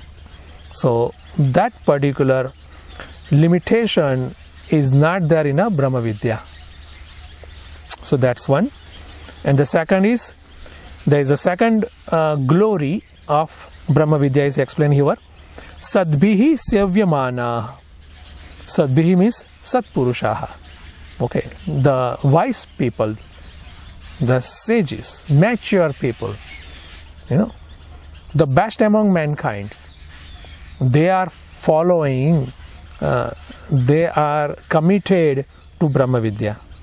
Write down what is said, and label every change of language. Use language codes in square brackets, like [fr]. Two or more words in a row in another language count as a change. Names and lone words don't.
[en] So, that particular limitation is not there in a [sa] ब्रह्म विद्या. [en] So, that's one. And the second is, there is a second glory of [sa] ब्रह्म विद्या [en] is explained here. [sa] सद्भिः सेव्यमाना। सद्भिः means Satpurushaha. [en] Okay. The wise people, the sages, mature people, the best among mankind, they are following, they are committed to [sa] ब्रह्म विद्या.